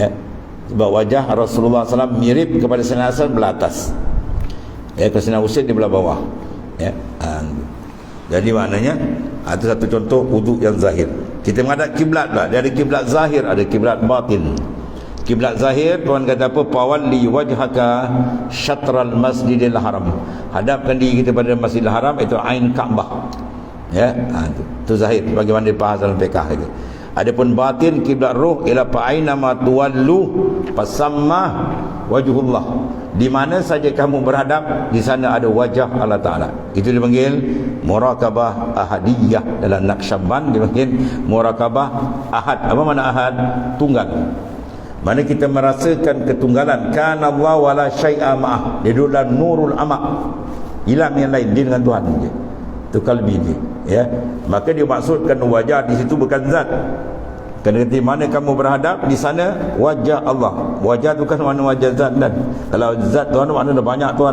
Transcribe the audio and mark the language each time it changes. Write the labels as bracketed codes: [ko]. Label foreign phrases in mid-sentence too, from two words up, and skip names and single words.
[ms] Sebab wajah Rasulullah SAW mirip kepada Sayyidina Hasan belah atas. Ya, ke Sayyidina Husain di belah bawah. Ya. Jadi maknanya itu satu contoh wudu yang zahir. Kita menghadap kiblat pula. Dia ada kiblat zahir, ada kiblat batin. Kiblat zahir, Tuhan kata apa? [ar] فول وجهك شطر المسجد الحرام. [ms] Hadapkan diri kita pada Masjidil Haram, itu ain Kaabah. Ya, itu zahir bagaimana dibahas dalam fiqh itu. Adapun batin, kiblat roh ialah [ar] فأينما تولوا فثم وجه الله. [ms] Di mana saja kamu berhadap, di sana ada wajah Allah Taala. Itu dipanggil [ar] مراقبة أحدية. [ms] Dalam Naqsyaband dipanggil [ar] مراقبة أحد. [ms] Apa makna ahad? Tunggal. Mana kita merasakan ketunggalan. [ar] كان الله ولا شيء معه. [ms] Dia duduk dalam [ar] نور العماء, [ms] hilang yang lain, dia dengan Tuhan je. Itu kalbi dia. Ya. Maka dia maksudkan wajah di situ bukan zat. Kerana di mana kamu berhadap, di sana wajah Allah. Wajah tu kan mana wajah zat dan. Kalau zat Tuhan makna dah banyak Tuhan.